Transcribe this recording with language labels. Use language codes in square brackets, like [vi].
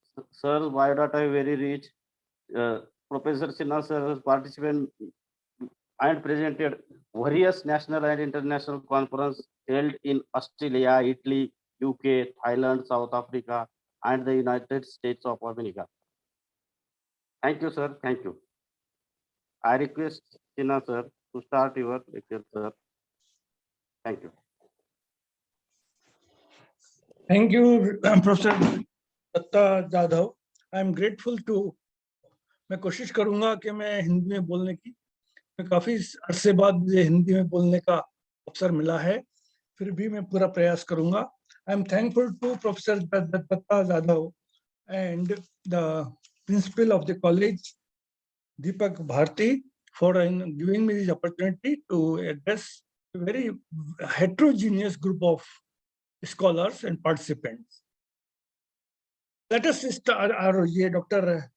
[en] Sir's biodata is very rich. Professor Sinha sir has participated and presented various national and international conferences held in Australia, Italy, UK, Thailand, South Africa, and the United States of America. Thank you, sir. Thank you. I request Sinha sir to start your lecture, sir. Thank you. Thank you, Professor Datta Jadhav. I am grateful to. [hi] मैं कोशिश करूंगा कि मैं हिंदी में बोलने की. मैं काफी अरसे बाद मुझे हिंदी में बोलने का अवसर मिला है, फिर भी मैं पूरा प्रयास करूंगा. [en] I am thankful to Professor Datta Jadhav and the principal of the college, Deepak Bharti, for giving me this opportunity to address a very heterogeneous group of scholars and participants. Let us start. [hi] ये [en] Dr.